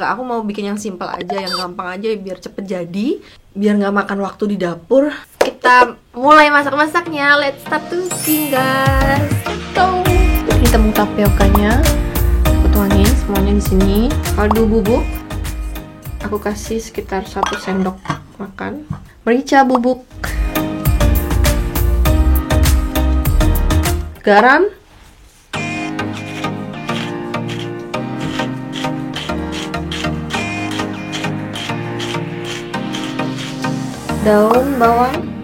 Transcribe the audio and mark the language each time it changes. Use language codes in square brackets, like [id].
[id] Enggak, aku mau bikin yang simple aja, yang gampang aja biar cepet jadi, biar nggak makan waktu di dapur. Kita mulai masak-masaknya. [en] Let's start cooking guys. [id] Ini tepung tapiokanya aku tuangin semuanya di sini. Kaldu bubuk aku kasih sekitar 1 sendok makan. Merica bubuk, garam, daun bawang.